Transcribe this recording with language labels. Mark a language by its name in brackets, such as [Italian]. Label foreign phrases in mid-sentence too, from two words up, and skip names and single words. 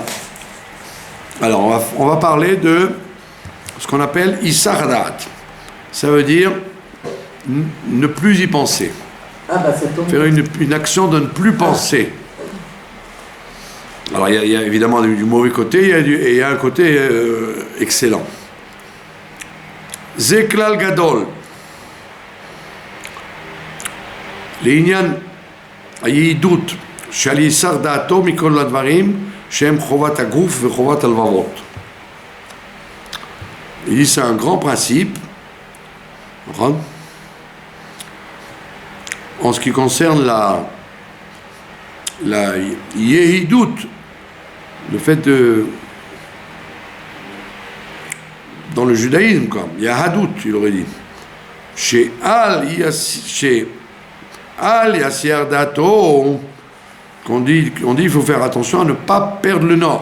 [French] Alors on va parler de ce qu'on appelle Issar. Ça veut dire ne plus y penser. Faire une action de ne plus penser. Alors il y a évidemment du mauvais côté et il y a un côté excellent. [Hebrew] זה כלל גדול. לעניין היעידות שעל יסר דעתו מכל הדברים שהם חובת הגוף וחובת הלבבות. [French] Il dit c'est un grand principe en ce qui concerne la yehidut, le fait de dans le judaïsme quoi, yahadut il aurait dit chez [Hebrew] אל יסיר דעתו, [French] qu'on dit il faut faire attention à ne pas perdre le nord.